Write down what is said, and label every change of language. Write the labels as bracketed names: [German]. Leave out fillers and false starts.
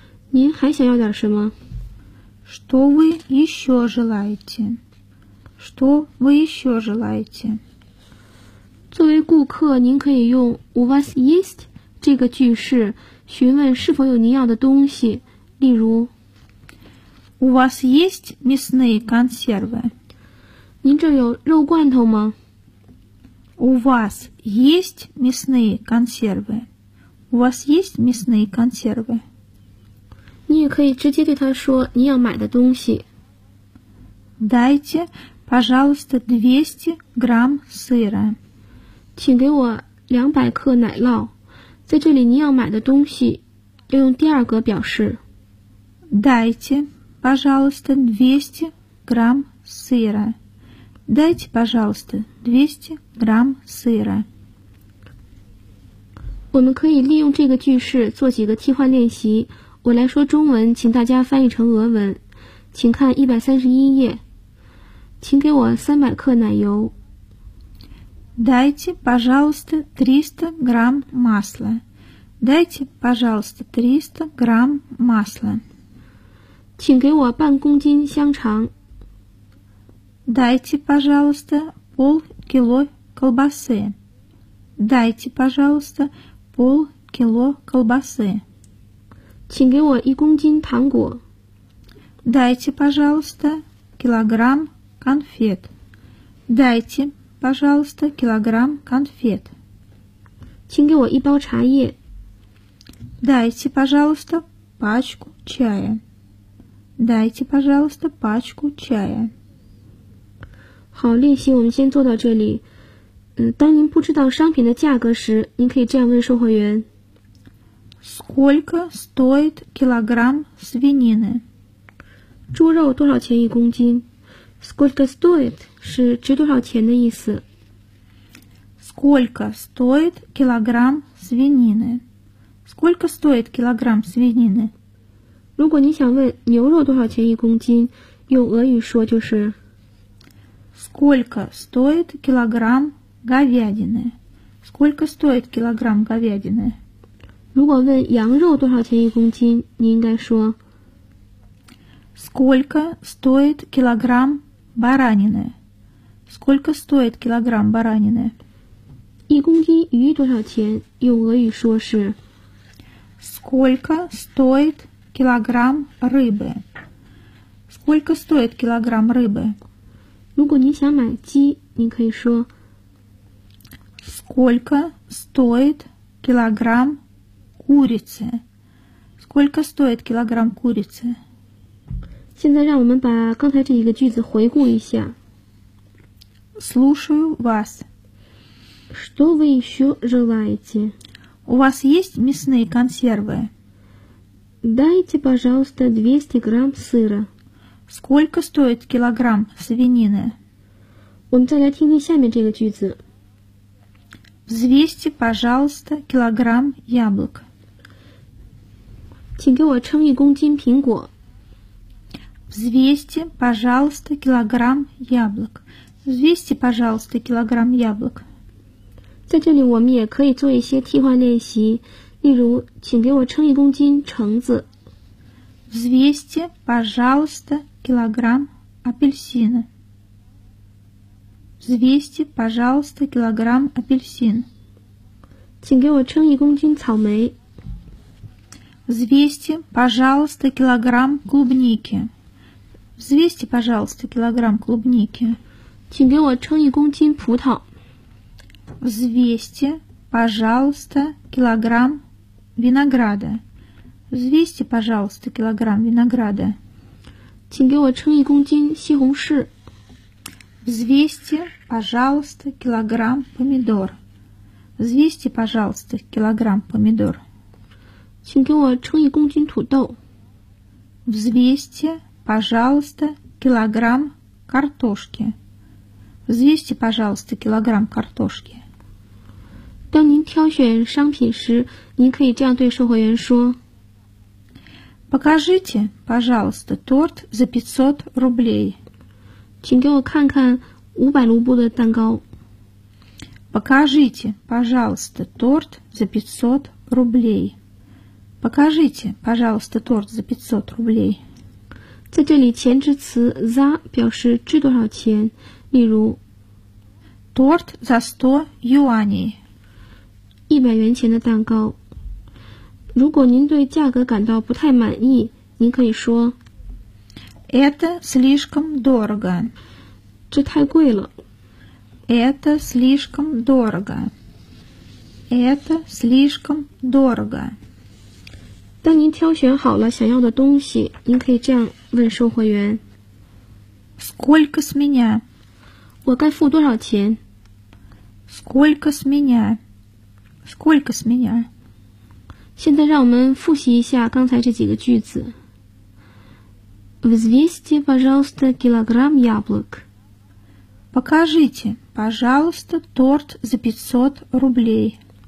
[Chinese] 您还想要点什么 [Russian] Что вы еще желаете? Что вы еще желаете? [Chinese] 作为顾客，您可以用 [Russian] У вас есть? [Chinese] 这个句式询问是否有您要的东西，例如 [Russian] У вас есть мясные консервы? [Chinese] 您这有肉罐头吗？ [Russian] У вас есть мясные консервы? У вас есть мясные консервы? [Chinese] 你也可以直接对他说你要买的东西。 [Russian] Дайте, пожалуйста, 200 грамм сыра. [Chinese] 请给我200克奶酪。在这里您要买的东西要用第二个表示 [Russian] Дайте, пожалуйста, 200 грамм сыра. Дайте, пожалуйста, 200 грамм сыра. [Chinese] 我们可以利用这个句式做几个替换练习。我来说中文，请大家翻译成俄文。请看131页。请给我300克奶油。 [Russian] Дайте, пожалуйста, 300 грамм масла. Дайте, пожалуйста, 300 грамм масла. [Chinese] 请给我半公斤香肠。 [Russian] Дайте, пожалуйста, полкило колбасы. Дайте, пожалуйста, полкило колбасы. [Chinese] 请给我一公斤糖果。 [Russian] Дайте, пожалуйста, килограмм конфет. Дайте. Пожалуйста, килограмм конфет. [Chinese] 请给我一包茶叶。 [Russian] Дайте, пожалуйста, пачку чая. Дайте, пожалуйста, пачку чая. [Chinese] 好，练习我们先做到这里。当您不知道商品的价格时，您可以这样问售货员。 [Russian] Сколько стоит килограмм свинины? [Chinese] 猪肉多少钱一公斤？ [Russian] Сколько стоит? [Chinese] 是值多少钱的意思。 [Russian] Сколько стоит килограмм свинины? Сколько стоит килограмм свинины? [Chinese] 如果你想问牛肉多少钱一公斤，用俄语说就是 [Russian] Сколько стоит килограмм говядины? Сколько стоит килограмм говядины? [Chinese] 如果问羊肉多少钱一公斤，你应该说 [Russian] Сколько стоит килограмм баранины? Сколько стоит килограмм баранины? [Chinese] 一公斤鱼多少钱？用俄语说是 [Russian] Сколько стоит килограмм рыбы? Сколько стоит килограмм рыбы? [Chinese] 如果你想买鸡，你可以说 [Russian] Сколько стоит килограмм курицы? Сколько стоит килограмм курицы? [Chinese] 现在让我们把刚才这一个句子回顾一下。 [Russian] Слушаю вас. Что вы еще желаете? У вас есть мясные консервы? Дайте, пожалуйста, 200 грамм сыра. Сколько стоит килограмм свинины? [Chinese] 我们再来听听下面这个句子。 [Russian] Взвесьте, пожалуйста, килограмм яблок. [Chinese] 请给我称一公斤苹果。 [Russian] Взвесьте, пожалуйста, килограмм яблок. Взвесьте, пожалуйста, килограмм яблок. [Chinese] 在这里我们也可以做一些替换练习，例如请给我称一公斤橙子。 [Russian] Взвесьте, пожалуйста, килограмм апельсина. Взвесьте, пожалуйста, килограмм апельсин. [Chinese] 请给我称一公斤草莓。 [Russian] Взвесьте, пожалуйста, килограмм клубники. Взвесьте, пожалуйста, килограмм клубники. [Chinese] 请给我称一公斤葡萄。 [Russian] Взвесьте, пожалуйста, килограмм винограда. Взвесьте, пожалуйста, килограмм винограда. [Chinese] 请给我称一公斤西红柿。 [Russian] Взвесьте, пожалуйста, килограмм помидор. Взвесьте, пожалуйста, килограмм помидор. [Chinese] 请给我称一公斤土豆。 [Russian] Взвесьте, пожалуйста, килограмм картошки. Взвесьте, пожалуйста, килограмм картошки. [Chinese] 当您挑选商品时，您可以这样对售货员说 [Russian] Покажите, пожалуйста, торт за 500 рублей. [Chinese] 请给我看看500卢布的蛋糕。 [Russian] Покажите, пожалуйста, торт за 500 рублей. Покажите, пожалуйста, торт за 500 рублей. [Chinese] 在这里前置词 за 表示值多少钱，例如 [Russian] Торт за 100 юаней. [Chinese] 100元钱的蛋糕。如果您对价格感到不太满意，您可以说 [Russian] Это слишком дорого. [Chinese] 这太贵了。 [Russian] Это слишком дорого. Это слишком дорого. [Chinese] 当您挑选好了想要的东西，您可以这样问售货员 [Russian] Сколько с меня? [Chinese] 我该付多少钱？ [Russian] Сколько с меня? Сколько с меня? [Chinese] 现在让我们复习一下刚才这几个句子。 [Russian] Взвесьте, пожалуйста, килограмм яблок. Покажите, пожалуйста, торт за 500 рублей.